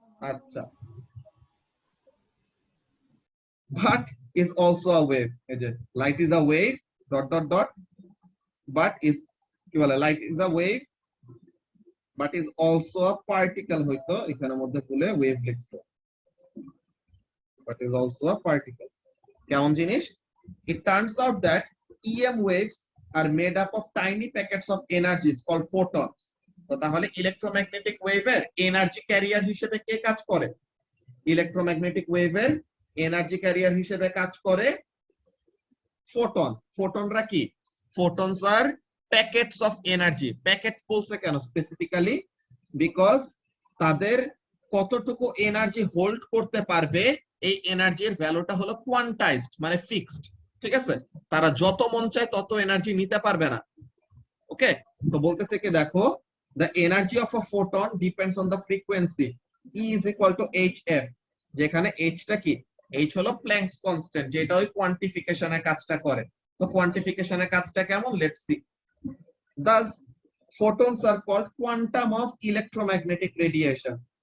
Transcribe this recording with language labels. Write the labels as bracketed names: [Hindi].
[English] আচ্ছা, but is also a wave, [Bangla] এই যে [English] light is a wave dot dot dot, but is [Bangla] কি বলে, [English] light is a wave but is also a particle, [Bangla] হয়তো এখানের মধ্যে খুলে [English] wave লিখছে, but is also a particle। [Bangla] কেমন জিনিস? [English] It turns out that EM waves are made up of tiny packets of energies called photons। [Bangla] তো তাহলে electromagnetic ওয়েভের এনার্জি ক্যারিয়ার হিসেবে কে কাজ করে? ইলেকট্রোম্যাগনেটিক ওয়েভের এনার্জি ক্যারিয়ার হিসেবে কাজ করে ফোটন। ফোটনরা কি? [English] Photons আর packets of energy. [Bangla] Packet বলছে কেন স্পেসিফিক্যালি? বিকজ তাদের কতটুকু এনার্জি হোল্ড করতে পারবে, এই এনার্জির ভ্যালুটা হলো কোয়ান্টাইজড, মানে ফিক্সড, ঠিক আছে? তারা যত মন চায় তত এনার্জি নিতে পারবে না। ওকে, তো বলতেছে কি, দেখো, [English] the energy of a photon depends on the frequency E is equal to hf, [Bangla] যেখানে h টা কি, h হলো প্ল্যাঙ্কস কনস্ট্যান্ট, যেটা ওই কোয়ান্টিফিকেশনের কাজটা করে। তো কোয়ান্টিফিকেশনের কাজটা কেমন, [English] Let's see. Thus photons are called quantum of electromagnetic radiation.